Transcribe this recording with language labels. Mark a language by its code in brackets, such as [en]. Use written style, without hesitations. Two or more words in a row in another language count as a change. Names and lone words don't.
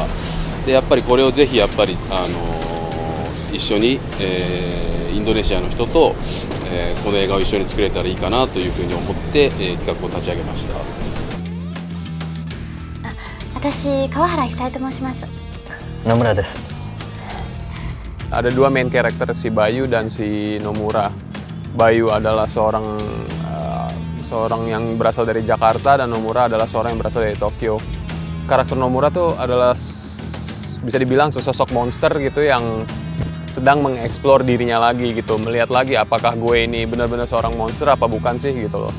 [ja] でやっぱりこれをぜひやっぱり、一緒に、インドネシアの人と、この映画を一緒に作れたらいいかなというふうに思って、企画を立ち上げました。私、川原久恵と申します。野村です. [id] Ada dua main karakter, si Bayu dan si Nomura. Bayu adalah seorang yang berasal dari Jakarta, dan Nomura adalah seorang yang berasal dari Tokyo. Karakter Nomura tuh adalah bisa dibilang sesosok monster gitu yang sedang mengeksplor dirinya lagi gitu, melihat lagi apakah gue ini benar-benar seorang monster apa bukan sih gitu loh.